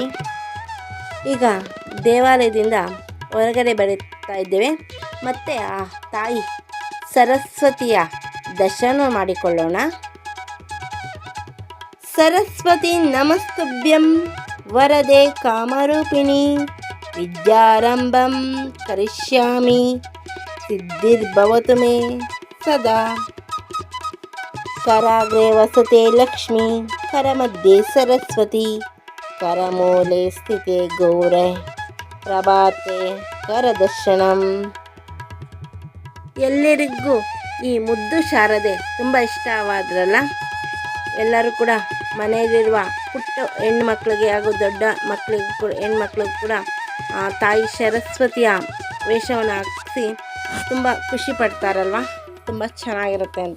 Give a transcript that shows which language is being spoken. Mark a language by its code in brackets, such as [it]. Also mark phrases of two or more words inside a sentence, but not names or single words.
[kn] ಈಗ ದೇವಾಲಯದಿಂದ ಹೊರಗಡೆ ಬರುತ್ತಾ ಇದ್ದೇವೆ. ಮತ್ತು ಆ ತಾಯಿ ಸರಸ್ವತಿಯ ದರ್ಶನ ಮಾಡಿಕೊಳ್ಳೋಣ. [sa] ಸರಸ್ವತಿ ನಮಸ್ತುಭ್ಯಂ ವರದೆ ಕಾಮರೂಪಿಣಿ ವಿದ್ಯಾರಂಭಂ ಕರಿಷ್ಯಾಮಿ ಸಿದ್ಧಿರ್ಭವತು ಮೇ ಸದಾ. कराग्रे वसते लक्ष्मी करमध्ये सरस्वती करमूले स्थिते गौरे प्रभाते करदर्शनಂ. [kn] ಎಲ್ಲರಿಗೂ ಈ ಮುದ್ದು ಶಾರದೆ ತುಂಬ ಇಷ್ಟವಾದ್ರಲ್ಲ. ಎಲ್ಲರೂ ಕೂಡ ಮನೆಯಲ್ಲಿರುವ ಪುಟ್ಟ ಹೆಣ್ಮಕ್ಳಿಗೆ ಹಾಗೂ ದೊಡ್ಡ ಮಕ್ಕಳಿಗೂ ಕೂಡ ಹೆಣ್ಮಕ್ಳಿಗೂ ಕೂಡ ತಾಯಿ ಸರಸ್ವತಿಯ ವೇಷವನ್ನು ಹಾಕಿಸಿ ತುಂಬ ಖುಷಿ ಪಡ್ತಾರಲ್ವ, ತುಂಬ ಚೆನ್ನಾಗಿರುತ್ತೆ ಅಂತ.